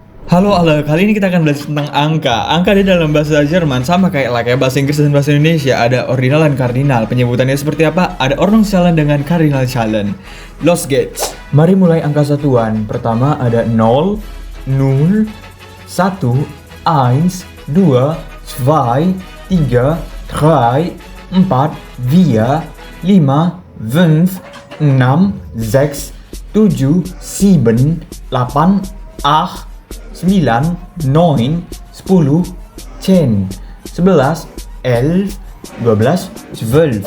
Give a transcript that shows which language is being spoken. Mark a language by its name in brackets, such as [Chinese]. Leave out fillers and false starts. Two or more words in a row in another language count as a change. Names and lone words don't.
[Indonesian] Halo, kali ini kita akan belajar tentang angka. Angka di dalam bahasa Jerman sama kayak bahasa Inggris dan bahasa Indonesia. Ada ordinal dan kardinal. Penyebutannya seperti apa? Ada Ordnungszahlen dengan Kardinalzahlen. [German] Los geht's. [Indonesian] Mari mulai angka satuan. Pertama ada 0, 0, 1, 1, 2, 2, 3, 3, 4, 4, 5, 5, 6, 6, 6, 7, 7, 8, 8, 8, 9, 9, 10, 10, 11, 11, 12, 12.